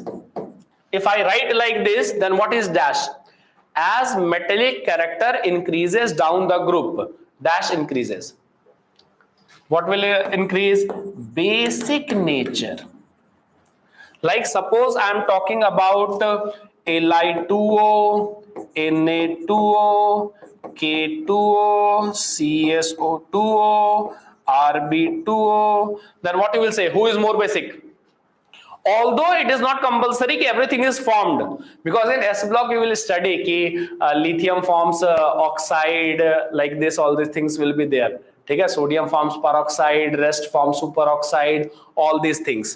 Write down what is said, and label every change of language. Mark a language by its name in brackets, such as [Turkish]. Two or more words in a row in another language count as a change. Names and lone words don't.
[English] If I write like this, then what is dash? As metallic character increases down the group, dash increases. What will increase? Basic nature. Like suppose I am talking about Li2O, Na2O, K2O, CSO2O, Rb2O. Then what you will say? Who is more basic? Although it is not compulsory everything is formed, because in S block you will study lithium forms oxide like this, all these things will be there. Okay, sodium forms peroxide, rest forms superoxide, all these things.